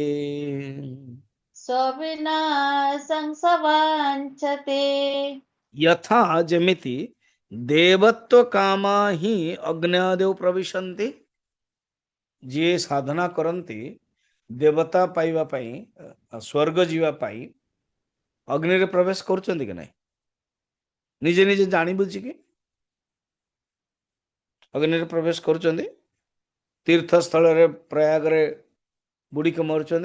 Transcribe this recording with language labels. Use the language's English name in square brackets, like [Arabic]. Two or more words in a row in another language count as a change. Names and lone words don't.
[Sanskrit] स्वविनाशं स वाञ्छति। यथा जेमिति देवत्व कामा ही अग्न्यादेव प्रविशन्ति। [Odia] ଯେ ସାଧନା କରନ୍ତି ଦେବତା ପାଇବା ପାଇଁ ସ୍ୱର୍ଗ ଯିବା ପାଇଁ ଅଗ୍ନି ରେ ପ୍ରବେଶ କରୁଛନ୍ତି କି ନାହିଁ? ନିଜେ ନିଜେ ଜାଣି ବୁଝି କି ଅଗ୍ନି ରେ ପ୍ରବେଶ କରୁଛନ୍ତି। ତୀର୍ଥ ସ୍ଥଳ ରେ ପ୍ରୟାଗ ରେ ବୁଡ଼ି କେ ମରୁଛନ୍ତି।